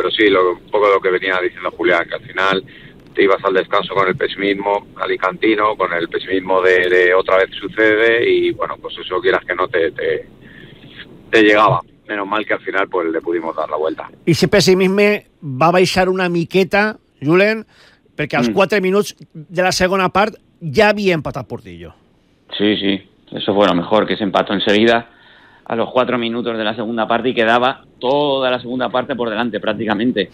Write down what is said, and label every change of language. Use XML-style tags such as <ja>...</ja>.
<es>Pero sí, un poco lo que venía diciendo Julián, que al final te ibas al descanso con el pesimismo alicantino, con el pesimismo de otra vez sucede, y bueno, pues eso quieras que no te llegaba. Menos mal que al final pues le pudimos dar la vuelta. ¿Y ese pesimismo va a</es> <ca>baixar una miqueta,</ca> <es>Julen?</es> <ca>Perquè als 4 minuts de la segona part ja havia empatat Portillo. Sí, sí.</ca> <es>Eso fue lo mejor, que se empató enseguida a los 4 minutos de la segunda parte y quedaba toda la segunda parte por delante prácticamente.</es>